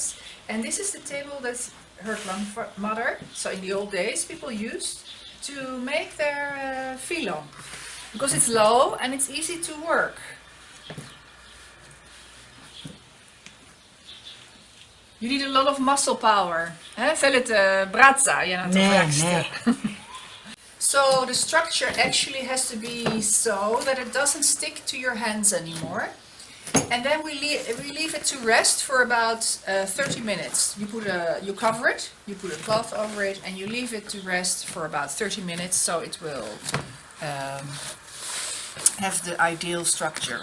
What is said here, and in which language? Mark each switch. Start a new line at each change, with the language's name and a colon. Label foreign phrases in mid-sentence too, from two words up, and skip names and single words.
English: And this is the table that her grandmother, so in the old days, people used to make their phyllo. Because it's low and it's easy to work. You need a lot of muscle power.
Greek: Θέλετε μπράτσα για να το βράξετε.
English: So the structure actually has to be so that it doesn't stick to your hands anymore. And then we leave it to rest for about 30 minutes. You cover it, you put a cloth over it, and you leave it to rest for about 30 minutes so it will have the ideal structure.